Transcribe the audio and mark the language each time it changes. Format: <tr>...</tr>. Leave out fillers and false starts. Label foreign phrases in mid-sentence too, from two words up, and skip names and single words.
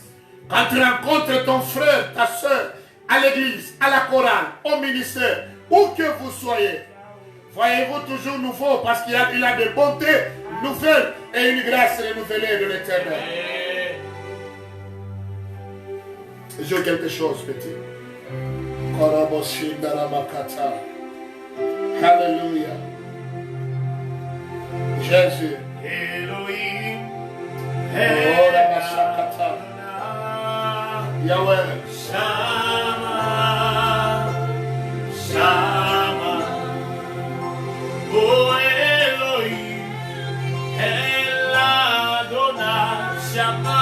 <fr>Quand tu rencontres ton frère, ta soeur, à l'église, à la chorale, au ministère, où que vous soyez, voyez-vous toujours nouveau parce qu'il a des bontés nouvelles et une grâce renouvelée de l'Éternel. J'ai quelque chose, petit. Alléluia. Jésus. Elohim. Yahweh.</fr> <he>שמע שמע. Oh Elohim. El Adonai. Shama.</he>